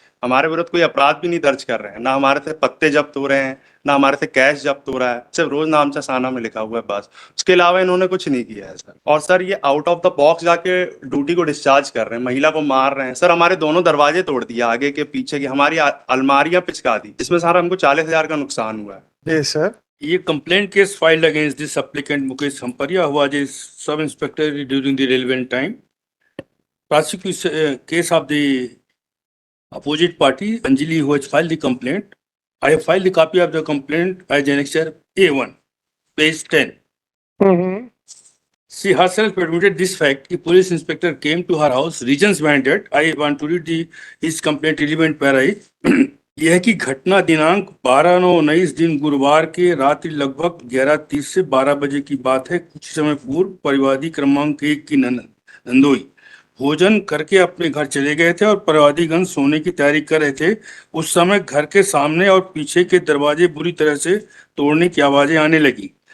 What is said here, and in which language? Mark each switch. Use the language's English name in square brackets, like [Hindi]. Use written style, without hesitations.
[Hindi] हमारे विरुद्ध कोई अपराध भी नहीं दर्ज कर रहे हैं, ना हमारे से पत्ते जब्त हो रहे हैं, ना हमारे से कैश जब्त हो रहा है, सिर्फ रोज नामचा साना में लिखा हुआ है बस। उसके अलावा इन्होंने कुछ नहीं किया है सर। और सर ये [English] out of the box [Hindi] जाके ड्यूटी को डिस्चार्ज कर रहे हैं, महिला को मार रहे हैं सर। हमारे दोनों दरवाजे तोड़ दिए, आगे के पीछे की, हमारी अलमारियां पिचका दी, इसमें सारा हमको 40,000 का नुकसान हुआ है। जी सर। [English] ये complaint case filed against this applicant Mukesh Khamparia, who was a sub-inspector during the relevant time. Prosecution case of the opposite party, Anjali, who has filed the complaint. I have filed the copy of the complaint as annexure A1, page 10. She herself admitted this fact. The police inspector came to her house, reasons behind it. I want to read his complaint relevant para is. [Hindi] यह की घटना दिनांक 12/9/19 दिन गुरुवार के रात्रि लगभग 11:30 से 12 बजे की बात है। कुछ समय पूर्व परिवादी क्रमांक 1 की नंदोई भोजन करके अपने घर चले गए थे और परिवादीगण सोने की तैयारी कर रहे थे। उस समय घर के सामने और पीछे के दरवाजे बुरी तरह से तोड़ने की आवाजें आने लगी।